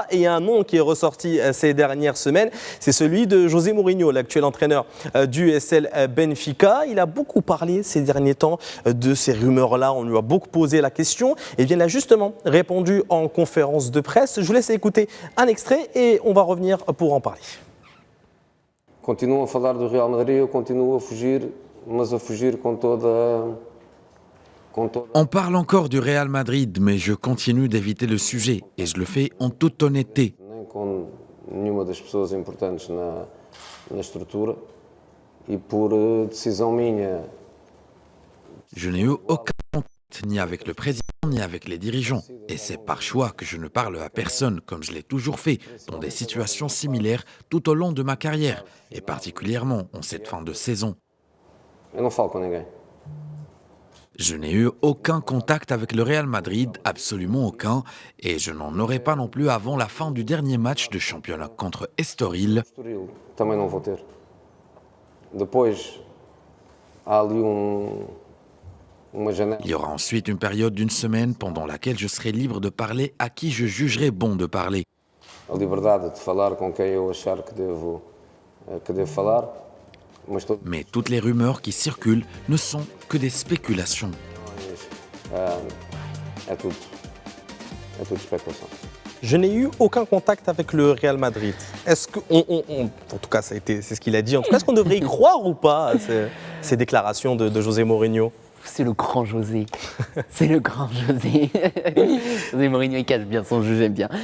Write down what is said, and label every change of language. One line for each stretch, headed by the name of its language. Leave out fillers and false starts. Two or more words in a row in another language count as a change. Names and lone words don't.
French: Et il y a un nom qui est ressorti ces dernières semaines, c'est celui de José Mourinho, l'actuel entraîneur du SL Benfica. Il a beaucoup parlé ces derniers temps de ces rumeurs-là. On lui a beaucoup posé la question. Et bien, il a justement répondu en conférence de presse. Je vous laisse écouter un extrait et on va revenir pour en parler.
Portuguese: Continuam a falar do Real Madrid, eu continuo a fugir, mas a fugir com toda...
French: On parle encore du Real Madrid, mais je continue d'éviter le sujet et je le fais en toute honnêteté.
Portuguese: Nem com nenhuma das pessoas importantes na estrutura e por decisão minha.
French: Je n'ai eu aucun contact ni avec le président ni avec les dirigeants. Et c'est par choix que je ne parle à personne, comme je l'ai toujours fait, dans des situations similaires tout au long de ma carrière, et particulièrement en cette fin de saison.
Portuguese: Eu não falo com ninguém.
French: Je n'ai eu aucun contact avec le Real Madrid, absolument aucun, et je n'en aurai pas non plus avant la fin du dernier match de championnat contre Estoril.
Portuguese: Estoril também não vou ter. Depois há ali
French: Il y aura ensuite une période d'une semaine pendant laquelle je serai libre de parler à qui je jugerai bon de parler.
Portuguese: A liberdade de falar com quem eu achar que devo falar.
French: Mais toutes les rumeurs qui circulent ne sont que des spéculations.
Portuguese: É tudo especulação.
French: Je n'ai eu aucun contact avec le Real Madrid. Est-ce que, en tout cas, c'est ce qu'il a dit. En tout cas, est-ce qu'on devrait y croire ou pas à ces déclarations de José Mourinho? C'est le grand José. C'est le grand José. José Mourinho, il cache bien son jeu, j'aime bien.